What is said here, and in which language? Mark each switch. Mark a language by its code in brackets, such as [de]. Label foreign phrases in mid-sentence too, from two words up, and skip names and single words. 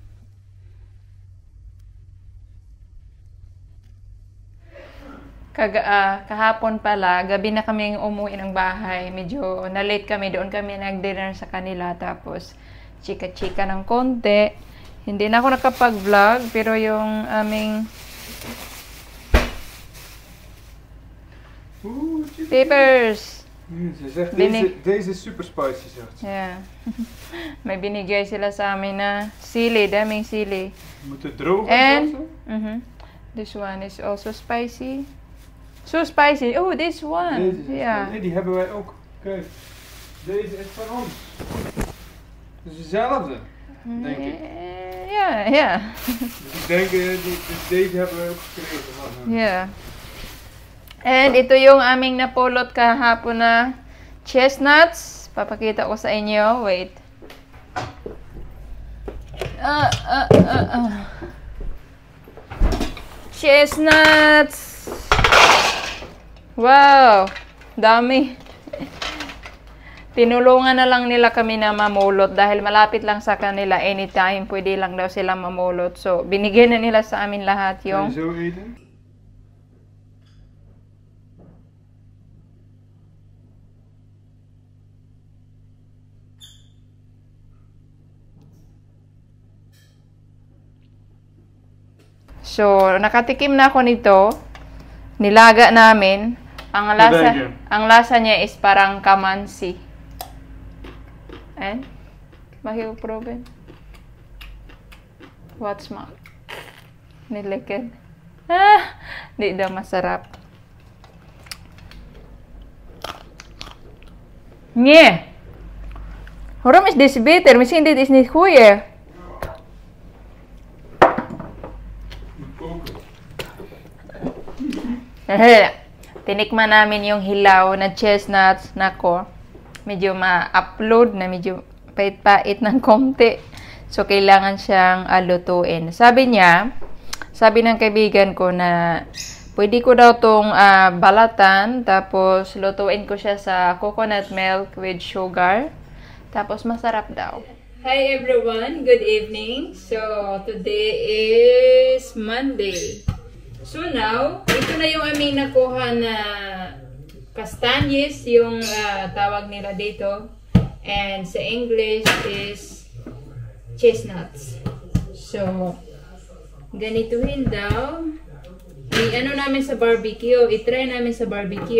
[tl] Kahapon pala, gabi na kami umuwi ng bahay. Medyo na-late kami. Doon kami nag-dinner sa kanila. Tapos, chika-chika ng konti. Hindi na ako nakapag-vlog. Pero yung aming papers. [nl] Ze zegt, deze is [en] super spicy, [nl] zegt ze. [en] Yeah. [tl] May binigay sila sa amin na sili, daming sili. [nl] Moet het droog [en] And [nl] zijn? [en] This one is also spicy. So spicy. Oh, this one. [nl] Deze is [en] Yeah. [nl] nee, die hebben wij ook. Kijk, deze is van ons. Het is dezelfde, denk ik. [en] Yeah, yeah. [nl] Dus ik denk, deze hebben wij ook gekregen van hem. [en] Yeah. [tl] And ito yung aming napulot kahapon na chestnuts. Papakita ko sa inyo. Wait. Chestnuts! Wow! Dami. Tinulungan na lang nila kami na mamulot dahil malapit lang sa kanila. Anytime, pwede lang daw sila mamulot. So, binigyan na nila sa amin lahat yung... [nl] Kan je zo eten? [tl] So, nakatikim na ako nito. Nilaga namin. Ang lasa niya is parang kamansi. And mahil proven. [en] What's ma? Nilikid. [tl] Di daw masarap. Nye. [nl] Waarom is deze beter? Misschien dit is niet goed. [tl] Tinikman namin yung hilaw na chestnuts. Nako, medyo ma-upload na medyo pait-pait ng konti. So, kailangan siyang lutuin. Sabi ng kaibigan ko na pwede ko daw tong balatan. Tapos, lutuin ko siya sa [en] coconut milk with sugar. [tl] Tapos, masarap daw. [en] Hi everyone! Good evening! So, today is Monday. So now, [tl] ito na yung aming nakuha na kastanyes, yung tawag nila dito. And sa English is chestnuts. So, ganituhin daw. I-ano namin sa barbecue. I-try namin sa barbecue.